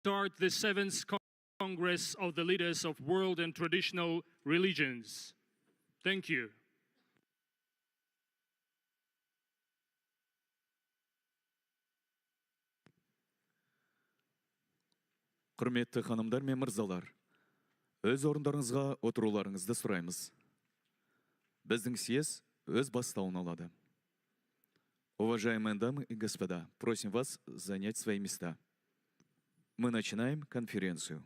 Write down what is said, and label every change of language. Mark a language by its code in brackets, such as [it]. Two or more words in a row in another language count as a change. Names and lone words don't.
[en] start the 7th Congress of the Leaders of World and Traditional Religions. Thank you. [kk] Құрметті ханымдар мен мырзалар, өз орындарыңызға отыруларыңызды сұраймыз. Біздің съезд өз бастауын алады. [ru] Уважаемые дамы и господа, просим вас занять свои места. Мы начинаем конференцию.